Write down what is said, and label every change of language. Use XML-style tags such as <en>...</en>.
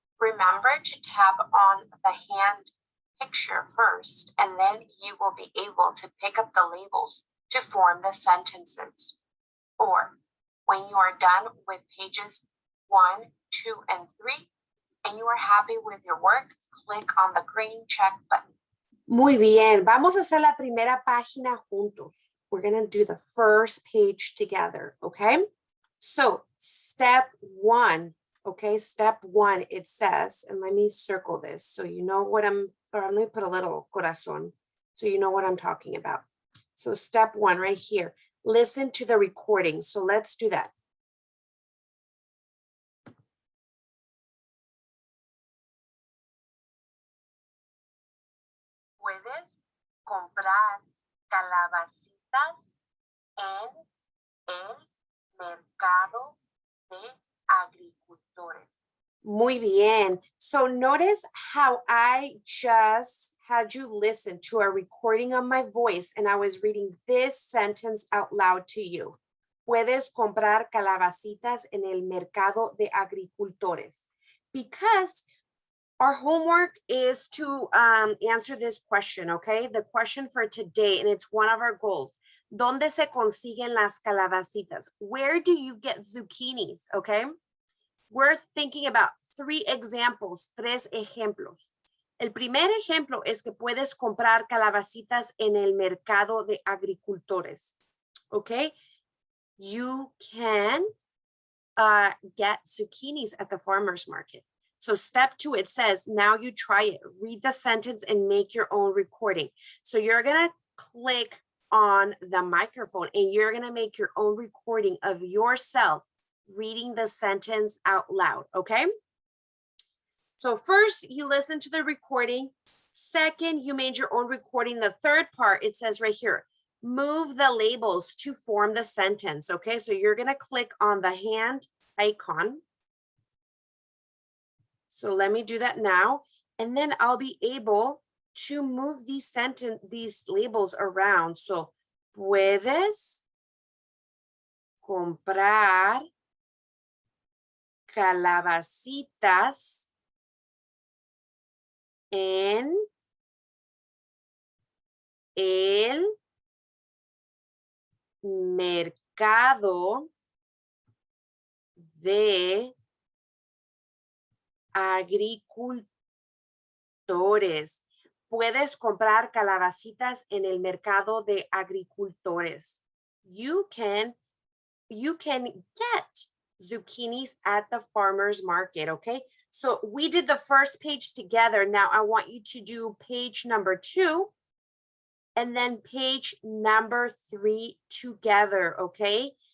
<en>Remember to tap on the hand picture first, and then you will be able to pick up the labels to form the sentences. 4. When you are done with pages 1, 2, and 3, and you are happy with your work, click on the green check button.</en> <es>Muy bien, vamos a hacer la primera página juntos.</es> <en>We're going to do the first page together, okay? So, step 1, okay? Step 1, it says, and let me circle this so you know what or let me put a little corazón so you know what I'm talking about. So step 1 right here, listen to the recording. So let's do that.</en> <es>Puedes comprar calabacitas en el mercado de agricultores. Muy bien.</es> <en>So notice how I just had you listen to a recording of my voice and I was reading this sentence out loud to you.</en> <es>Puedes comprar calabacitas en el mercado de agricultores.</es> <en>Because our homework is to answer this question, okay? The question for today, and it's one of our goals.</en> <es>¿Dónde se consiguen las calabacitas?</es> <en>Where do you get zucchinis, okay? We're thinking about 3 examples,</en> <es>3 ejemplos. El primer ejemplo es que puedes comprar calabacitas en el mercado de agricultores, okay?</es> <en>You can get zucchinis at the farmer's market. So step 2, it says, now you try it. Read the sentence and make your own recording. So you're going to click on the microphone and you're going to make your own recording of yourself reading the sentence out loud, okay? So first, you listen to the recording. Second, you made your own recording. The third part, it says right here, move the labels to form the sentence, okay? So you're going to click on the hand icon. So let me do that now. And then I'll be able to move these labels around.</en> <es>So, puedes comprar calabacitas en el mercado de agricultores. Puedes comprar calabacitas en el mercado de agricultores.</es> <en>You can get zucchinis at the farmer's market, okay? So we did the first page together. Now I want you to do page number 2 and then page number 3 together, okay?</en>